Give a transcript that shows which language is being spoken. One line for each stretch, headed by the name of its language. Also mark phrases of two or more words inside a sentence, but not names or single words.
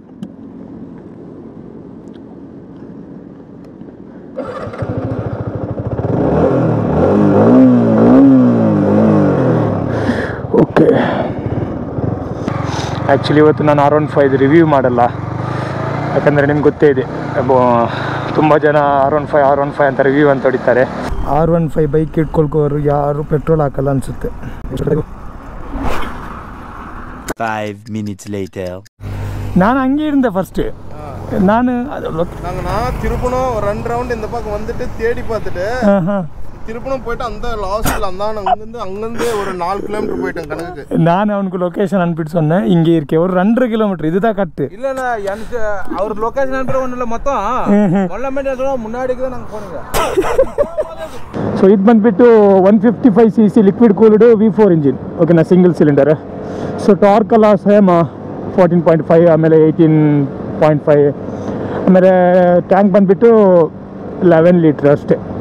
English: OK, actually
Kannada: ಇವತ್ತು ನಾನು R15 ರಿವ್ಯೂ ಮಾಡಲ್ಲ. ಯಾಕಂದರೆ ನಿಮ್ಗೆ ಗೊತ್ತೇ ಇದೆ, ತುಂಬ ಜನ R15 ಅಂತ ರಿವ್ಯೂ ಅಂತ ಹೊಡಿತಾರೆ. R15 ಬೈಕ್ ಇಟ್ಕೊಳ್ಕೋರು ಯಾರು ಪೆಟ್ರೋಲ್ ಹಾಕಲ್ಲ ಅನಿಸುತ್ತೆ.
English: 5 minutes later.
Tamil: நான் அங்கே இருந்தேன் ஃபர்ஸ்ட். நான் திருப்பணும் 2 ரவுண்ட் இந்த பக்கம் வந்துட்டு தேடி பார்த்துட்டு திருப்பணும் போயிட்டு அந்த லாஸ்ட்ல அங்கிருந்து ஒரு 4 கிலோமீட்டர் போயிட்டேன் கணக்குக்கு. நான் அவனுக்கு லொகேஷன் அனுப்பிட்டு சொன்னேன், இங்கே இருக்கே ஒரு 2.5 கிலோமீட்டர், இதுதான் கட்டு. இல்ல எனக்கு அவர் லொகேஷன் அனுப்புற ஒண்ணுல மொத்தம் மொல்லமேட முன்னாடிக்கு தான் நாங்க போனோங்க.
Kannada: ಸೊ ಇದು ಬಂದ್ಬಿಟ್ಟು
English: 155cc liquid cooled V4 engine.
Kannada: ಓಕೆನಾ,
English: single cylinder.
Kannada: ಸೊ ಟಾರ್ಕ್ ಎಲ್ಲ ಸೇಮ್ 14.5, ಆಮೇಲೆ 18.5, ಆಮೇಲೆ ಟ್ಯಾಂಕ್ ಬಂದುಬಿಟ್ಟು 11 ಲೀಟ್ರ್ ಅಷ್ಟೇ.